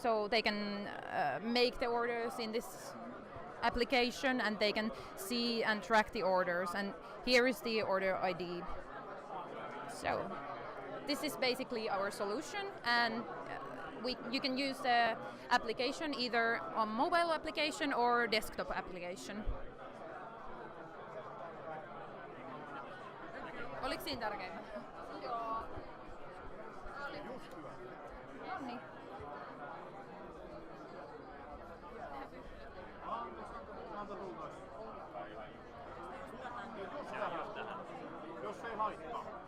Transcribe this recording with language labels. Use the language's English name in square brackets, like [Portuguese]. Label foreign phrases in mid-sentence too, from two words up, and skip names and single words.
[English] So they can make the orders in this application, and they can see and track the orders. And here is the order ID. So this is basically our solution, and you can use the application either on mobile application or desktop application. [Finnish] Oliko siinä tärkeintä? Joo. Oli. No niin. Jos ei haittaa.